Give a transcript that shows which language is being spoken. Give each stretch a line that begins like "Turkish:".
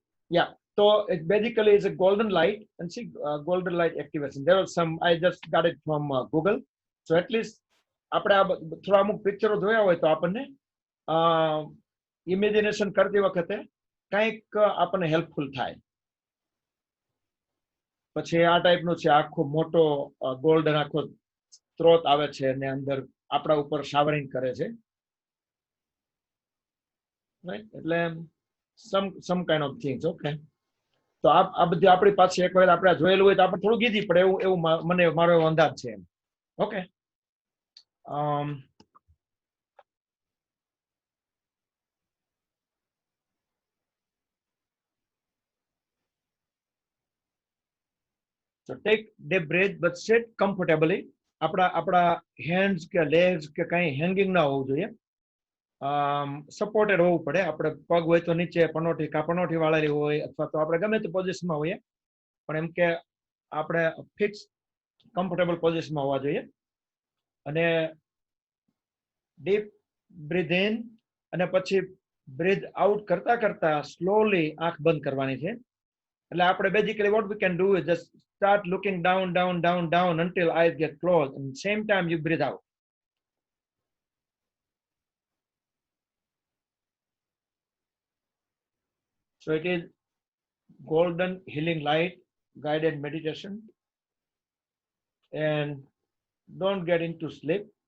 English: Yeah, so it basically is a golden light, and see golden light activation. There was some, I just got it from Google. So at least
Gujarati: આપણે આ થોડા અમુક પિક્ચરો જોયા હોય તો આપણને ઇમેજિનેશન કરતી વખતે કંઈક આપણને હેલ્પફુલ થાય. પછી આ ટાઈપનું છે, આખો મોટો ગોલ્ડન આખો સ્ત્રોત આવે છે અને અંદર આપણા ઉપર શાવરિંગ કરે છે, રાઈટ?
English: એટલે some kind of things. Okay,
Gujarati: તો આ બધી આપણી પાસે એક વાર આપણે જોયેલું હોય તો આપણે થોડુંક ઈઝી પડે એવું મને મારો એવો અંદાજ છે.
English: Okay. So take deep breath but sit comfortably.
Gujarati: આપણા હેન્ડ્સ કે લેગ્સ કે કંઈ હેંગિંગ ના હોવું જોઈએ, સપોર્ટેડ હોવું પડે. આપણે પગ હોય તો નીચે પનોઠી વાળેલી હોય અથવા તો આપણે ગમે તે પોઝિશનમાં હોઈએ, પણ એમ કે આપણે ફિક્સ કમ્ફર્ટેબલ પોઝિશનમાં હોવા જોઈએ. અને ડીપ બ્રીથ ઇન અને પછી બ્રીથ આઉટ કરતા કરતા સ્લોલી આંખ બંધ કરવાની છે.
English: એટલે આપણે basically what we can do is just start looking down, down, down, down until eyes get closed, and same time you breathe out. So it is golden healing light guided meditation, and don't get into sleep.